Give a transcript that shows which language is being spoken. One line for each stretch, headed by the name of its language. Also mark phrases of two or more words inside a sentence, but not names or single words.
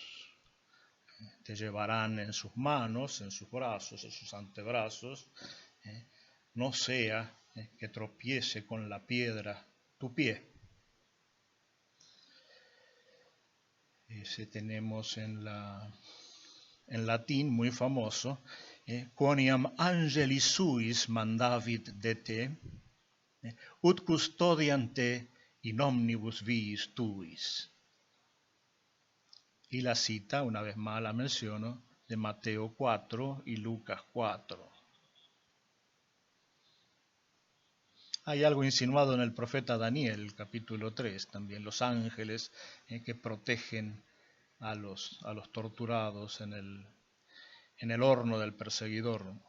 Spanish: Te llevarán en sus manos, en sus brazos, en sus antebrazos, no sea que tropiece con la piedra tu pie. Ese tenemos en latín muy famoso,
Latin: quoniam angeli suis mandavit de te, ut custodian te in omnibus viis tuis.
Spanish: Y la cita, una vez más la menciono, de Mateo 4 y Lucas 4. Hay algo insinuado en el profeta Daniel, capítulo 3, también los ángeles que protegen a los torturados en el horno del perseguidor.